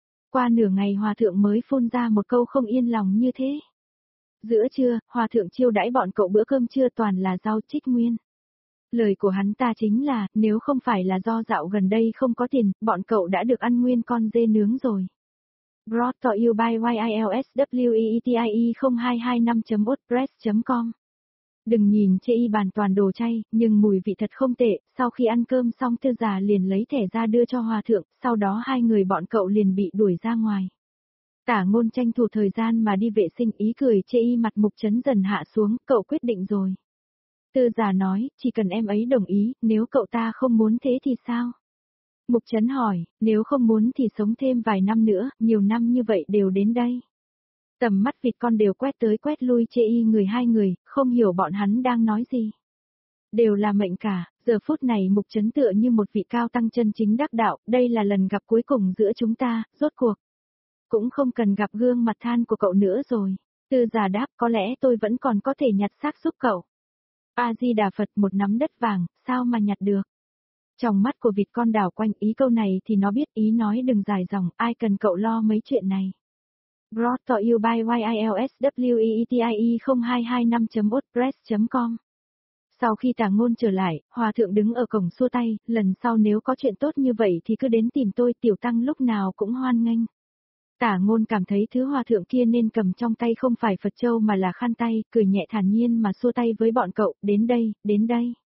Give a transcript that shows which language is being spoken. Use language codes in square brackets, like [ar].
[vi] Qua nửa ngày hòa thượng mới phun ra một câu không yên lòng như thế. Giữa trưa, hòa thượng chiêu đãi bọn cậu bữa cơm trưa toàn là rau trích nguyên. Lời của hắn ta chính là, nếu không phải là do dạo gần đây không có tiền, bọn cậu đã được ăn nguyên con dê nướng rồi. [en] Brought to you by YILSWEETIE0225.wordpress.com. [vi] Đừng nhìn chê y bàn toàn đồ chay, nhưng mùi vị thật không tệ, sau khi ăn cơm xong Tư già liền lấy thẻ ra đưa cho hòa thượng, sau đó hai người bọn cậu liền bị đuổi ra ngoài. Tả Ngôn tranh thủ thời gian mà đi vệ sinh, ý cười chê y mặt mục chấn dần hạ xuống, cậu quyết định rồi. Tư già nói, chỉ cần em ấy đồng ý, nếu cậu ta không muốn thế thì sao? Mục chấn hỏi, nếu không muốn thì sống thêm vài năm nữa, nhiều năm như vậy đều đến đây. Tầm mắt vịt con đều quét tới quét lui chê y người hai người, không hiểu bọn hắn đang nói gì. Đều là mệnh cả, giờ phút này mục chấn tựa như một vị cao tăng chân chính đắc đạo, đây là lần gặp cuối cùng giữa chúng ta, rốt cuộc. Cũng không cần gặp gương mặt than của cậu nữa rồi. Tư già đáp, có lẽ tôi vẫn còn có thể nhặt xác giúp cậu. A-di-đà Phật, một nắm đất vàng, sao mà nhặt được? Trong mắt của vịt con đảo quanh, ý câu này thì nó biết, ý nói đừng dài dòng, ai cần cậu lo mấy chuyện này. [en] Brought to you by YILSWEETIE0225.wordpress.com. [vi] Sau khi Tả Ngôn trở lại, hòa thượng đứng ở cổng xua tay, lần sau nếu có chuyện tốt như vậy thì cứ đến tìm tôi, tiểu tăng lúc nào cũng hoan nghênh. Tả Ngôn cảm thấy thứ hòa thượng kia nên cầm trong tay không phải Phật châu mà là khăn tay, cười nhẹ thản nhiên mà xua tay với bọn cậu, đến đây, đến đây.